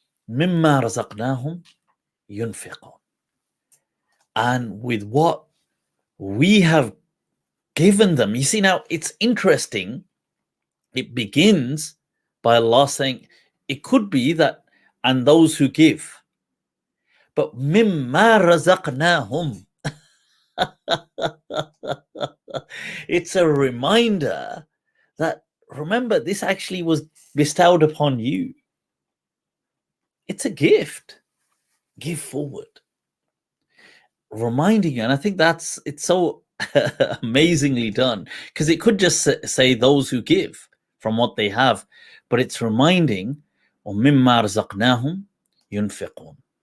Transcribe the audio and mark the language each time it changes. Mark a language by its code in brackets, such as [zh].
[ar] مِمَّا رَزَقْنَاهُمْ يُنْفِقُونَ. [en] And with what we have given them. You see, now it's interesting. It begins by Allah saying, it could be that, and those who give. But [ar] مِمَّا رَزَقْنَاهُمْ. [en] It's a reminder that, remember, this actually was bestowed upon you. It's a gift. Give forward. Reminding you, and I think it's so amazingly done, because it could just say those who give from what they have, but it's reminding, [ar] وَمِمَّا رَزَقْنَاهُمْ يُنْفِقُونَ.